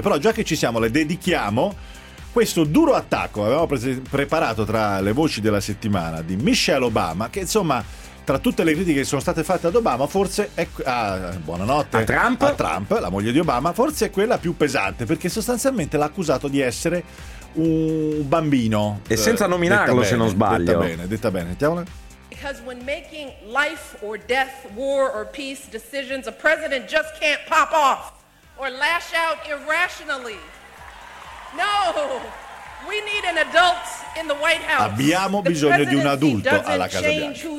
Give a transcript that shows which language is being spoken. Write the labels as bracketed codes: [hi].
[it] Però già che ci siamo, le dedichiamo questo duro attacco che avevamo preparato tra le voci della settimana di Michelle Obama, che insomma, tra tutte le critiche che sono state fatte ad Obama, forse è... buonanotte. A Trump, la moglie di Obama, forse è quella più pesante, perché sostanzialmente l'ha accusato di essere un bambino. E senza nominarlo, bene, se non sbaglio. Detta bene, sentiamola. [en] Because when making life or death, war or peace decisions, a president just can't pop off or lash out irrationally. No, we need an adult in the White House. [it] Abbiamo bisogno di un adulto alla Casa Bianca.